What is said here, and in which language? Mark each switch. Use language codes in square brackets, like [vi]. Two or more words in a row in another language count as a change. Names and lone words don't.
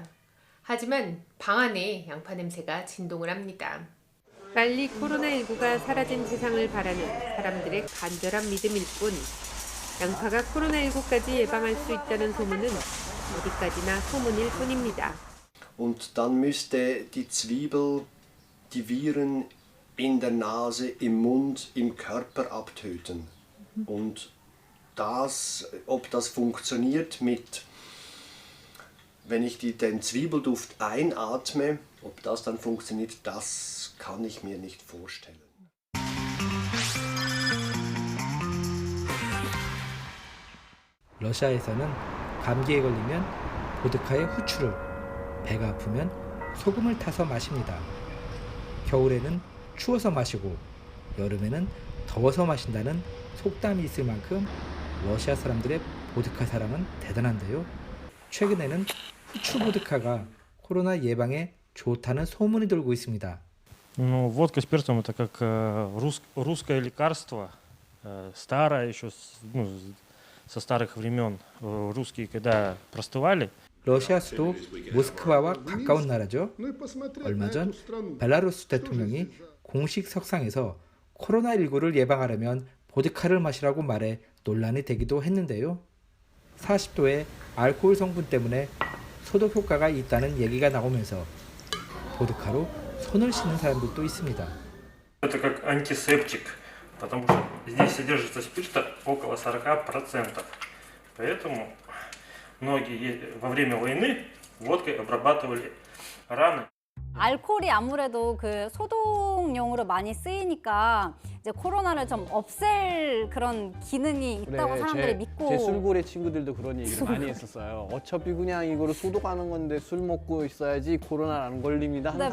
[ko] 하지만 방 안에 양파 냄새가 진동을 합니다. 빨리 코로나19가 사라진 세상을 바라는 사람들의 간절한 믿음일 뿐 양파가 코로나19까지 예방할 수 있다는 소문은 어디까지나 소문일 뿐입니다. [de] Und dann müsste die Zwiebel die Viren in der Nase, im Mund, im Körper abtöten. Und ob das funktioniert mit Wenn ich den Zwiebelduft einatme, ob das dann funktioniert, das kann ich mir nicht vorstellen. [ko] 러시아에서는 감기에 걸리면 보드카에 후추를, 배가 아프면 소금을 타서 마십니다. 겨울에는 추워서 마시고 여름에는 더워서 마신다는 속담이 있을 만큼 러시아 사람들의 보드카 사랑은 대단한데요. 최근에는 후추 보드카가 코로나 예방에 좋다는 소문이 돌고 있습니다. [ru] Ну, водка с перцем это как русское лекарство, старое еще, со старых времен. Русские, когда простывали. [ko] 러시아 수도 모스크바와 가까운 나라죠. 얼마 전 벨라루스 대통령이 공식 석상에서 코로나19를 예방하려면 보드카를 마시라고 말해 논란이 되기도 했는데요. 40도의 알코올 성분 때문에 소독 효과가 있다는 얘기가 나오면서 보드카로 손을 씻는 사람들도 있습니다. [ru] Это как антисептик, потому что здесь содержится спирта около 40%. Поэтому многие во время войны водкой обрабатывали раны. [ko] 알코올이 아무래도 그 소독용으로 많이 쓰이니까 이제 코로나를 좀 없앨 그런 기능이 있다고 사람들이 믿고. 제 술고래 친구들도 그런 얘기를 많이 했었어요. 어차피 그냥 이거를 소독하는 건데 술 먹고 있어야지 코로나 안 걸립니다 하는